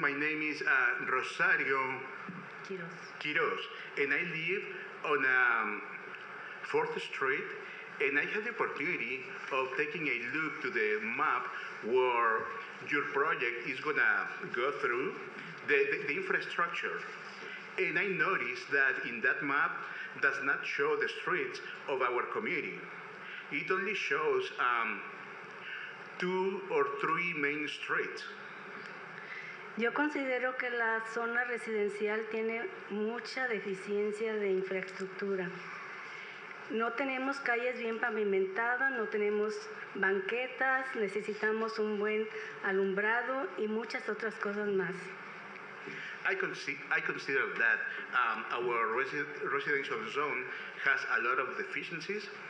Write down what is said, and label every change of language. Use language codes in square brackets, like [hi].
[en] My name is Rosario Quiros, and I live on 4th Street, and I had the opportunity of taking a look to the map where your project is gonna go through, the infrastructure. And I noticed that in that map does not show the streets of our community. It only shows 2 or 3 main streets. [es] Yo considero que la zona residencial tiene mucha deficiencia de infraestructura. No tenemos calles bien pavimentadas, no tenemos banquetas, necesitamos un buen alumbrado y muchas otras cosas más. [en] I consider that our residential zone has a lot of deficiencies.